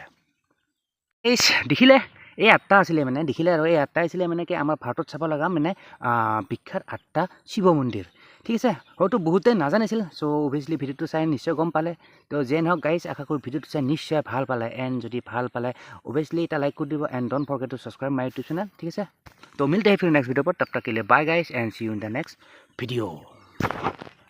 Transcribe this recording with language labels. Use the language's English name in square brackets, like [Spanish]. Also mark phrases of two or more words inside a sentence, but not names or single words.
[Assamese] দেখিলে এই 8টা আছিলে মানে, দেখিলে আৰু এই 8টাই আছিলে মানে কি আমাৰ ভাৰতত চাব লগা মানে বিখ্যাত 8টা শিৱ মন্দিৰ। ঠিক আছে, হয়তো বহুতে নাজানিছিল। চ' অভিয়াছলি ভিডিঅ'টো চাই নিশ্চয় গম পালে। তো যেন হওক গাইজ, আশা কৰোঁ ভিডিঅ'টো চাই নিশ্চয় ভাল পালে। এণ্ড যদি ভাল পালে অভিয়াছলি এটা লাইক কৰি দিব। এণ্ড [English] Don't forget to subscribe my YouTube channel. [Assamese] ঠিক আছে, তো [Hindi] মিলতে हैं फिर नेक्स्ट वीडियो पर, तब तक के लिए [English] bye guys and see you in the next video.